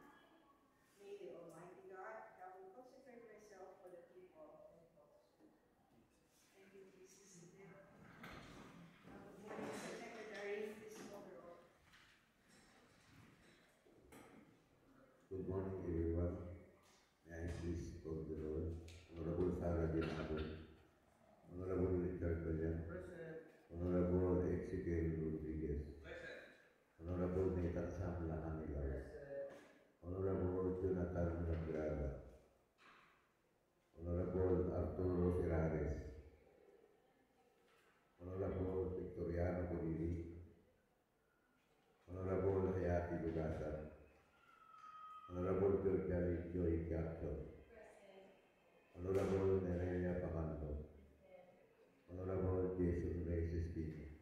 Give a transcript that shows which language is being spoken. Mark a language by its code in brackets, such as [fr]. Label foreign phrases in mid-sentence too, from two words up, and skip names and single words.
[en] May the Almighty God help me consecrate myself for the people and folks. Thank you, Jesus. Good morning, Secretary. Please overall. Good morning, everyone. May I please call the Lord. Honorable Sarah Dinabon, Honorable Richard Balyan, Honorable Ezekiel Rodriguez, Honorable Nathan Sam Lacanilao, Honorable Jonathan Lagrada, Honorable Arturo Ferrares, Honorable Victoriano Godili, Honorable Hayati Dugasan, Honorable Gergari Joy Jackson, Honorable Nerelia Pacando, Honorable Jason Reyes Espino.